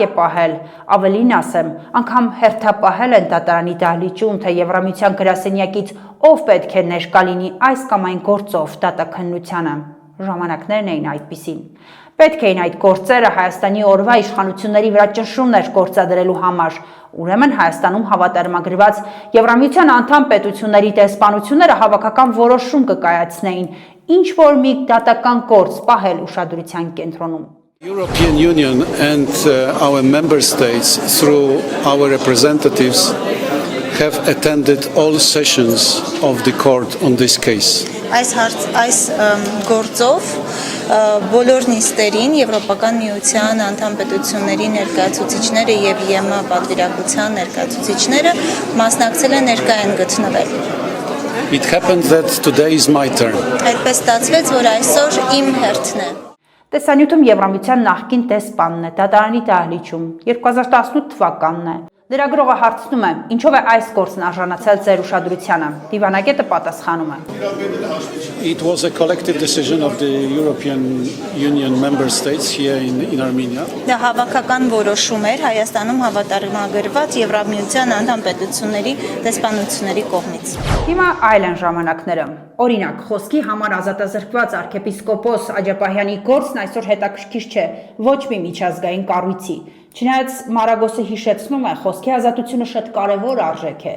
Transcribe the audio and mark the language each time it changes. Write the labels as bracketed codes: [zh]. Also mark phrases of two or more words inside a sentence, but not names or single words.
[hy] է պահել, ավելին ասեմ, անգամ հերթապահել են դատարանի դահլիճում, թե Եվրամիության գրասենյակից ով պետք է ներկա լինի այս կամ այն գործով դատաքննությանը։ Ժամանակներն էին այդպիսին։ Պետք էին այդ գործերը Հայաստանի օրվա իշխանությունների վրա ճնշումներ գործադրելու համար։ Ուրեմն Հայաստանում հավատարմագրված Եվրամիության անդամ պետությունների տեսփանությունները հավաքական որոշում կկայացնեին, ինչ որ մի դատական գործ պահել ուշադրության կենտրոնում։ [en] European Union and our member states through our representatives have attended all sessions of the court on this case. [hy] Այս գործով բոլոր նիստերին Եվրոպական միության անդամ պետությունների ներկայացուցիչները եւ ԵՄ պատվիրակության ներկայացուցիչները մասնակցել են ներկա են գտնվել։ [en] It happened that today is my turn. [hy] Այդպես ստացվեց, որ այսօր իմ հերթն է։ Տեսանյութում Եվրամիության նախկին տեսփանն է, դատարանի դահլիճում, 2018 թվականն է։ Լրագրողը հարցնում է, ինչով է այս գործն արժանացել ձեր ուշադրությանը։ Դիվանագետը պատասխանում է. [en] It was a collective decision of the European Union member states here in Armenia. [hy] Դա հավաքական որոշում էր Հայաստանում հավատարմագրված Եվրամիության անդամ պետությունների տեսփանությունների կողմից։ Հիմա այլ են ժամանակները։ Օրինակ, խոսքի համար ազատազրկված arczepiskopos Աջապահյանի գործն այսօր հետաքրքիր չէ ոչ մի միջազգային կառույցի։ Չնայած Մարագոսը հիշեցնում է, խոսքի ազատությունը շատ կարևոր արժեք է։